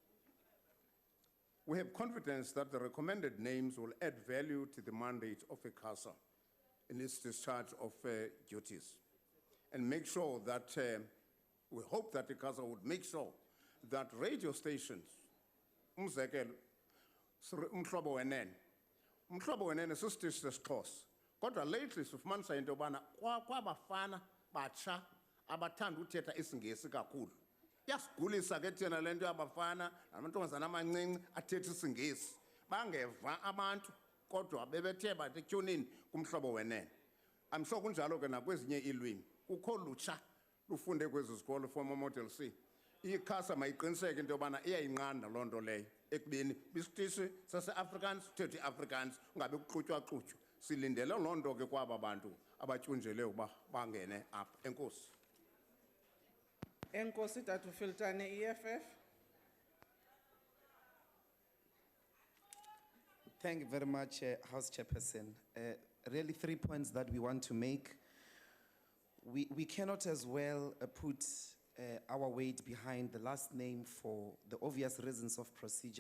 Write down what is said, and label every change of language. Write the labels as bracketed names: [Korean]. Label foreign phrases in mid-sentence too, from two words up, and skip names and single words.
[English] We have confidence that the recommended names will add value to the mandate of Icasa in its discharge of duties, and make sure that, we hope that Icasa would make sure that radio stations, [Xhosa] umzekelo, umhlobo wenene sisitishi sesiXhosa, kodwa lately sifumanisa into yobana kwabafana batsha abathanda uthetha isingesi kakhulu. Yasigulisa ke thina le nto yabafana namantombazana amancinci athetha isingesi bangeva abantu kodwa bebethe bathi etyhonini kumhlobo wenene. [English] I'm sure [Xhosa] kunjalo ke nakwezinye iilwimi kukho lutsha lufunde kwezi zikolo [English] former model C. [Xhosa] Icasa mayiqiniseke into yobana iyayinqanda loo nto leyo ekubeni bisitishi sase-Afrikaans sithethe i-Afrikaans ungabe kuxutywa-xutywa. Silindele loo nto ke kwaba bantu abatyunjele uba bangene apha. Enkosi. Enkosi Tatu Filtane, EFF. [English] Thank you very much, House Chairperson. Really 3 points that we want to make. We cannot as well put our weight behind the last name for the obvious reasons of procedure.